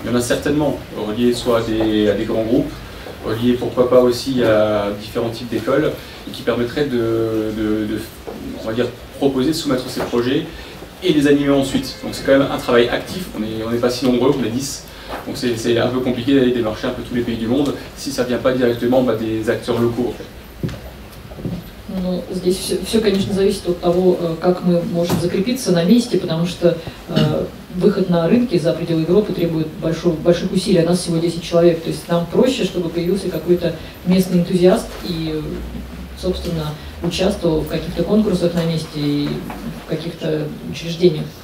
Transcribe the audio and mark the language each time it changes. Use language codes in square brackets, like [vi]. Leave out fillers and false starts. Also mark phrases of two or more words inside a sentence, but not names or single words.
[fr] Il y en a certainement, reliés soit à des grands groupes, reliés pourquoi pas aussi à différents types d'écoles, et qui permettraient on va dire, proposer, de soumettre ces projets et les animer ensuite. Donc c'est quand même un travail actif, on n'est pas si nombreux, on est 10. Donc c'est un peu compliqué d'aller démarcher un peu tous les pays du monde si ça ne vient pas directement des acteurs locaux. En fait. [ru] Ну, здесь все, конечно, зависит от того, как мы можем закрепиться на месте, потому что выход на рынки за пределы Европы требует больших усилий. У нас всего 10 человек, то есть нам проще, чтобы появился какой-то местный энтузиаст и, собственно, участвовал в каких-то конкурсах на месте и в каких-то учреждениях.